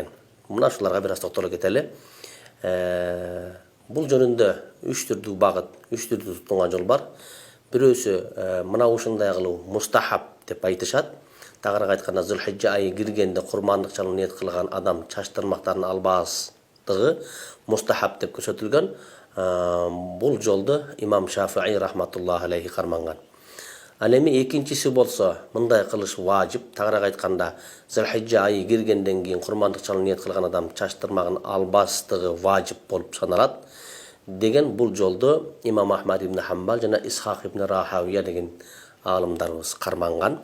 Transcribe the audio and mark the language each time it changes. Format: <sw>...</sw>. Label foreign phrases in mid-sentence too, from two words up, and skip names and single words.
<ky>Мына ушуларга бир аз токтоло кетели. Бул жөнүндө үч түрдүү багыт, үч түрдүү тутунган жол бар. Бирөөсү мына ушундай кылуу мустахаб деп айтышат. Тагыраак айтканда Зулхижжа айы киргенде курмандык чалуу ниет кылган адам чач тырмактарын албастыгы мустахаб деп көрсөтүлгөн. Бул жолду имам Шафии</ky> <ar>رحمة الله عليه</ar> <ky>карманган. Ал эми экинчиси болсо мындай кылыш важип. Тагыраак айтканда Зулхижжа айы киргенден кийин курмандык чалуу ниет кылган адам чач тырмагын албастыгы важип болуп саналат деген бул жолду имам Ахмад ибн Хамбал жана Исхак ибн Рахавия деген аалымдарыбыз карманган.</ky>